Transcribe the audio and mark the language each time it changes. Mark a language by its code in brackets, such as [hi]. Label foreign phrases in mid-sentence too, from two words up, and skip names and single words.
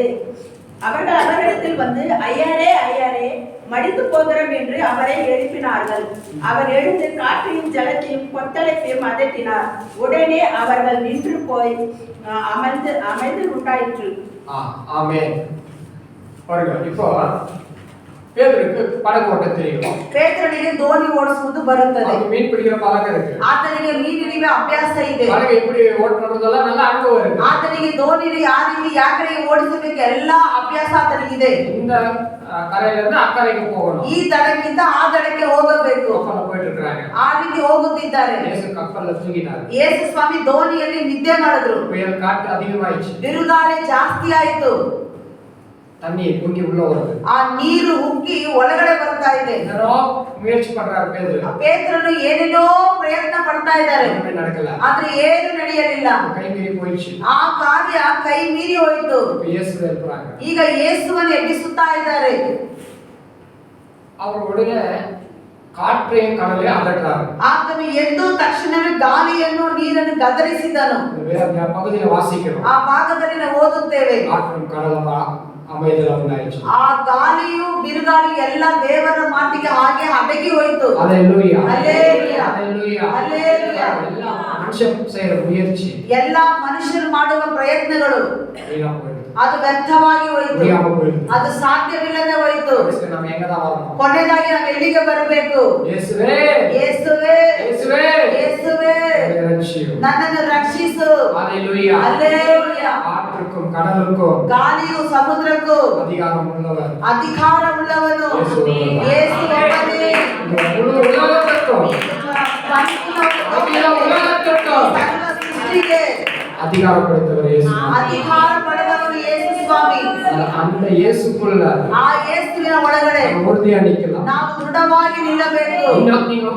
[ta] அவர்கள் அவரிடத்தில் வந்து, ஐயரே ஐயரே, மடிந்து போகிறோம் என்று அவரை எழுப்பினார்கள். அவர் எழுந்து காற்றையும் ஜலத்தையும் கொத்தளிப்பையும் அதட்டினார். உடனே அவர்கள் நின்று போய் அமைந்து உண்டாயிற்று. ஆமென். பாருங்க, இப்போ பேதுருக்கு படகு ஓட்ட தெரியும். [kn] ಪೇತ್ರನಿಗೆ ದೋಣಿ ಓಡಿಸುವುದು ಬರುತ್ತದೆ. [ta] அவருக்கு மீன் பிடிக்கிற பழக்கம் இருக்கு. [kn] ಆತನಿಗೆ ಮೀನಿನ ಅಭ್ಯಾಸ ಇದೆ. [ta] படகு எப்படி ஓட்டணும்ன்றதெல்லாம் நல்ல ಅನುಭವ இருக்கு. [kn] ಆತನಿಗೆ ದೋಣಿನ ಯಾವ ರೀತಿ ಯಾಕಡೆ ಓಡಿಸಬೇಕು ಎಲ್ಲ ಅಭ್ಯಾಸ ಆತನಿಗಿದೆ. [ta] இந்த கரையில இருந்து அக்கறைக்கு போகணும். [kn] ಈ ದಡಕ್ಕಿಂತ ಆ ದಡಕ್ಕೆ ಹೋಗಬೇಕು. [ta] கப்பல்ல போயிட்டு இருக்காங்க. [kn] ಆ ರೀತಿ ಹೋಗುತ್ತಿದ್ದಾರೆ. [ta] யேசு கப்பல்ல தூங்கினார். [kn] ಯೇಸು ಸ್ವಾಮಿ ದೋಣಿಯಲ್ಲಿ ನಿದ್ದೆ ಮಾಡಿದ್ರು. [ta] புயல் காற்று அதிகமாயிடுச்சு. [kn] ಬಿರುಗಾಳಿ ಜಾಸ್ತಿ ಆಯಿತು. [ta] தண்ணி பொங்கி உள்ள வருது. [kn] ಆ ನೀರು ಉಕ್ಕಿ ಒಳಗಡೆ ಬರ್ತಾ ಇದೆ. [ta] என்னோ முயற்சி பண்றாரு பேதுரு. [kn] ಪೇತ್ರನು ಏನೇನೋ ಪ್ರಯತ್ನ ಪಡ್ತಾ ಇದ್ದಾರೆ. [ta] ஒண்ணுமே நடக்கல. [kn] ಆದ್ರೆ ಏನು ನಡೆಯಲಿಲ್ಲ. [ta] கை மீறி போயிடுச்சு. [kn] ಆ ಕಾರ್ಯ ಕೈ ಮೀರಿ ಹೋಯಿತು. [ta] இயேசு எழுப்புறாங்க. [kn] ಈಗ ಯೇಸುವನ್ನು ಎಬ್ಬಿಸುತ್ತಾ ಇದ್ದಾರೆ. [ta] அவர் உடனே காற்றையும் கடலையும் அதட்டுறாரு. [kn] ಆತನು ಎದ್ದು ತಕ್ಷಣವೇ ಗಾಳಿಯನ್ನು ನೀರನ್ನು ಗದರಿಸಿದನು. [ta] வேற பகுதியில வாசிக்கிறோம். [kn] ಆ ಭಾಗದಲ್ಲಿ ನಾವು ಓದುತ್ತೇವೆ. [ta] காற்றும் கடலும் அமைதல் உண்டாயிடுச்சு. [kn] ಆ ಗಾಳಿಯು ಬಿರುಗಾಳಿ ಎಲ್ಲ ದೇವರ ಮಾತಿಗೆ ಹಾಗೆ ಅಡಗಿ ಹೋಯಿತು. [ta] ஹalleluya ஹalleluya ஹalleluya ஹalleluya. எல்ல மனுஷ்ய செய்யற முயற்சி [kn] ಎಲ್ಲ ಮನುಷ್ಯರು ಮಾಡುವ ಪ್ರಯತ್ನಗಳು [ta] வீணா போயிடுது. [kn] ಅದು ವ್ಯರ್ಥವಾಗಿ ಹೋಯಿತು. [ta] முடியாம போயிடுது. [kn] ಅದು ಸಾಧ್ಯವಿಲ್ಲದೆ ಹೋಯಿತು. ಅದಕ್ಕೆ ನಾವು ಹೆಂಗ வரணும்? ಕೊನೆಯದಾಗಿ ನಾವು ಎಲ್ಲಿಗೆ ಬರಬೇಕು? ಯೇಸುವೇ ಯೇಸುವೇ ಯೇಸುವೇ ಯೇಸುವೇ [ta] என்னை ரட்சியும். [kn] ನನ್ನನ್ನು ರಕ್ಷಿಸು. [ta] ஹalleluya ஹalleluya. காற்றுக்கும் கடலுக்கும் [kn] ಗಾಳಿಯು ಸಮುದ್ರಕ್ಕೂ [ta] அதிகாரம் உள்ளவர் [kn] ಅಧಿಕಾರವುಳ್ಳವನು ಯೇಸು ಒಬ್ಬನೇ. [ta] முழு உலகத்துக்கும் [kn] ಸರ್ವ ಸೃಷ್ಟಿಗೆ [ta] அதிகாரம் படைத்தவர் இயேசு. [kn] ಅಧಿಕಾರ ಪಡೆದವನು ಯೇಸು ಸ್ವಾಮಿ. [ta] அந்த இயேசுக்குள்ள [kn] ಆ ಯೇಸುವಿನ ಒಳಗಡೆ [ta] உறுதியா நிக்கலாம். [kn] ನಾವು ದೃಢವಾಗಿ ನಿಲ್ಲಬೇಕು. [ta] நீங்க